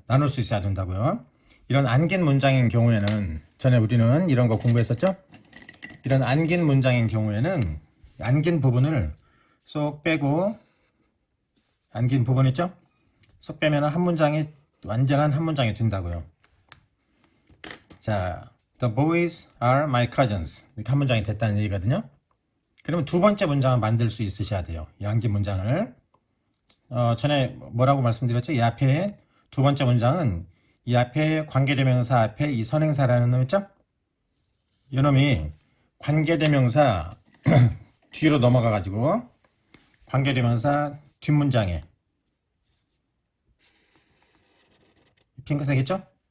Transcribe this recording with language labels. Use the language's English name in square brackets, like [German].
[Korean] 나눌 수 있어야 된다고요. 이런 안긴 문장인 경우에는, 전에 우리는 이런 거 공부했었죠. 이런 안긴 문장인 경우에는 안긴 부분을 쏙 빼고, 안긴 부분 있죠? 쏙 빼면 한 문장이 완전한 한 문장이 된다고요. [English] 자, the boys are my cousins. [Korean] 이렇게 한 문장이 됐다는 얘기거든요. 그러면 두 번째 문장을 만들 수 있으셔야 돼요. 이 안긴 문장을. 전에 뭐라고 말씀드렸죠? 이 앞에 두 번째 문장은 이 앞에 관계대명사 앞에 이 선행사라는 놈 있죠? 이 놈이 관계대명사 뒤로 넘어가가지고 관계대명사 뒷문장에 핑크색 있죠?